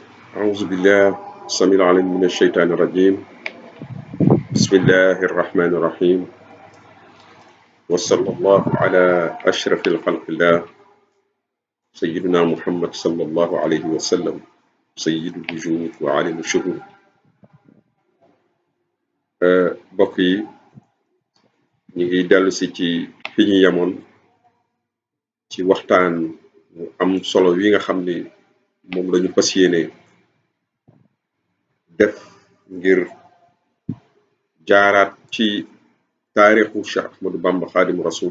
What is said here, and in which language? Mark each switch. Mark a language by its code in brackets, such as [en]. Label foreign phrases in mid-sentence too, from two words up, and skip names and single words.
[ar] أعوذ بالله السميع العليم من الشيطان الرجيم. بسم الله الرحمن الرحيم، وصلى الله على أشرف الخلق الله سيدنا محمد صلى الله عليه وسلم، سيد الوجود وعالم الشهود. [wo] mbokk yi ñu ngi dellu si ci fi ñu yemoon ci waxtaan mu am solo wi nga xam ni moom lañu fas yéene def ngir jaaraat ci taarixu Cheikh Ahmadou Bamba Xaadimu Rasul.